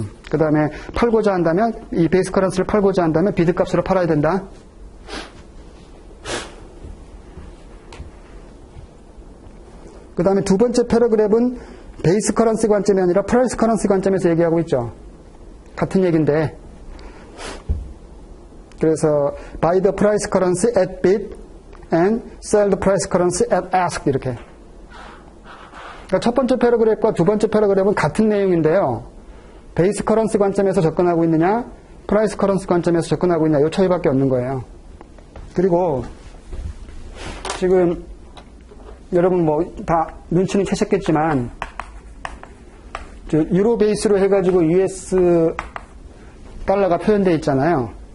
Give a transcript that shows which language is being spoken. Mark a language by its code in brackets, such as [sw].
[ko] 그 다음에 팔고자 한다면, 이 베이스 커런시를 팔고자 한다면 비드값으로 팔아야 된다. 그 다음에 두 번째 패러그랩은 베이스 커런시 관점이 아니라 프라이스 커런시 관점에서 얘기하고 있죠. 같은 얘기인데. 그래서 [en] buy the price currency at bid and sell the price currency at ask [ko] 이렇게. 그러니까 첫 번째 패러그랩과 두 번째 패러그랩은 같은 내용인데요. 베이스 커런시 관점에서 접근하고 있느냐, 프라이스 커런시 관점에서 접근하고 있느냐, 이 차이밖에 없는 거예요. 그리고 지금 여러분 뭐 다 눈치는 채셨겠지만, 유로 베이스로 해가지고 US 달러가 표현되어 있잖아요.